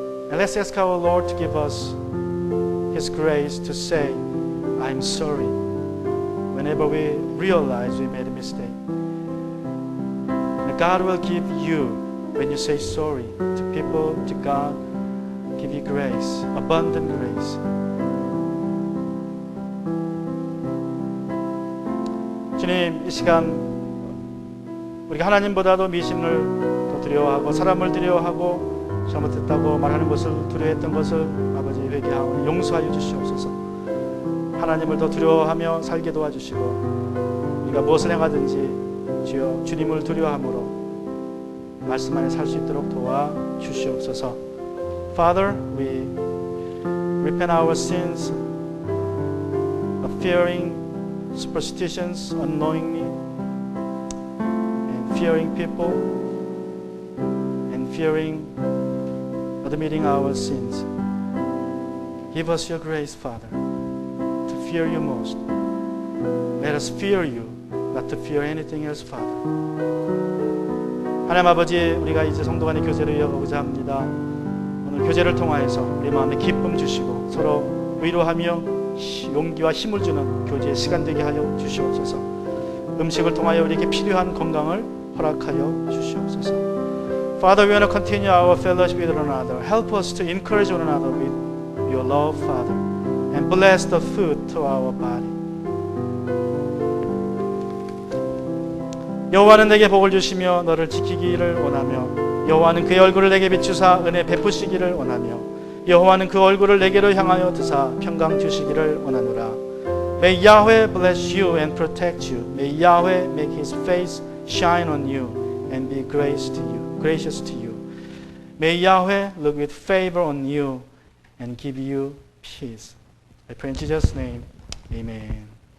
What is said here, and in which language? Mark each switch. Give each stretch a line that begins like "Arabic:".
English: And let's ask our Lord to give us His grace to say, I'm sorry, whenever we realize we made a mistake. And God will give you, when you say sorry to people, to God, give you grace, abundant grace.
Korean: 주님, 이 시간 우리가 하나님보다도 미신을 더 두려워하고 사람을 두려워하고 잘못했다고 말하는 것을 두려워했던 것을 아버지 회개하고 용서하여 주시옵소서. 하나님을 더 두려워하며 살게 도와주시고 우리가 무엇을 행하든지 주여 주님을 두려워함으로 말씀 안에 살 수 있도록 도와주시옵소서.
English: Father, we repent our sins of fearing superstitions unknowingly and fearing people and fearing admitting our sins. Give us your grace, Father, to fear you most. Let us fear you, not to fear anything else, Father.
Korean: 하나님 아버지, 우리가 이제 성도 간의 교제를 이어가고자 합니다. 오늘 교제를 통하여서 우리 마음에 기쁨 주시고 서로 위로하며 용기와 힘을 주는 교제의 시간 되게 하여 주시옵소서. 음식을 통하여 우리에게 필요한 건강을 허락하여 주시옵소서.
English: Father, we want to continue our fellowship with one another. Help us to encourage one another with your love, Father, and bless the food to our body.
Korean: 여호와는 내게 복을 주시며 너를 지키기를 원하며 여호와는 그의 얼굴을 내게 비추사 은혜 베푸시기를 원하며 여호와는 그 얼굴을 내게로 향하여 드사 평강 주시기를 원하노라.
English: May Yahweh bless you and protect you. May Yahweh make his face shine on you and be gracious to you. May Yahweh look with favor on you and give you peace. I pray in Jesus' name. Amen.